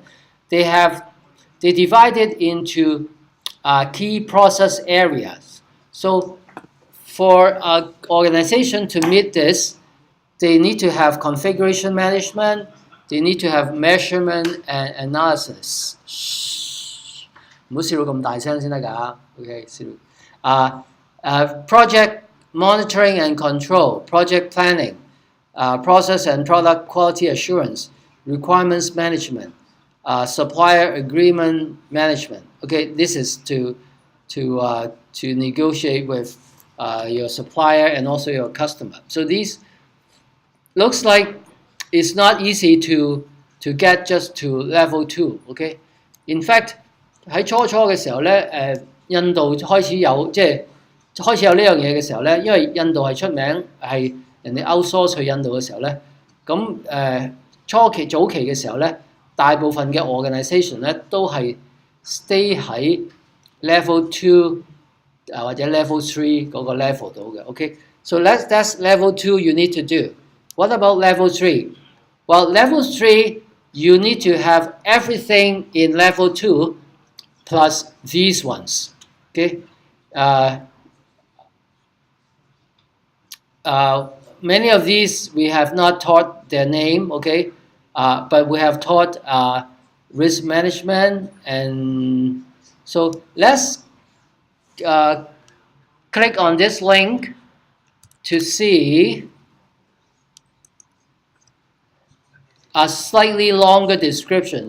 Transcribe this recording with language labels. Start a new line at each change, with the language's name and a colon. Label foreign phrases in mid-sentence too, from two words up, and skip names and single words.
English: They divide it into key process areas. So for an organization to meet this, they need to have configuration management, they need to have measurement and analysis.
Cantonese: 唔好笑到咁大聲先得㗎。OK，
English: 笑。Project monitoring and control, project planning, process and product quality assurance, requirements management, supplier agreement management. Okay, this is to negotiate with your supplier and also your customer. So these looks like it's not easy to get just to level 2. Okay, in fact
Cantonese: 喺初嘅時候咧，印度開始有呢樣嘢嘅時候咧，因為印度係出名係人哋 outsource 去印度嘅時候咧，咁早期嘅時候咧，大部分嘅 organisation 咧都係 stay 喺 level 2或者 level 3嗰個 level 度嘅。
English: OK， so that's level 2 you need to do. What about level 3? Well, level 3 you need to have everything in level 2 plus these ones. Okay. Many of these we have not taught their name, okay, but we have taught risk management, and so let's click on this link to see a slightly longer description.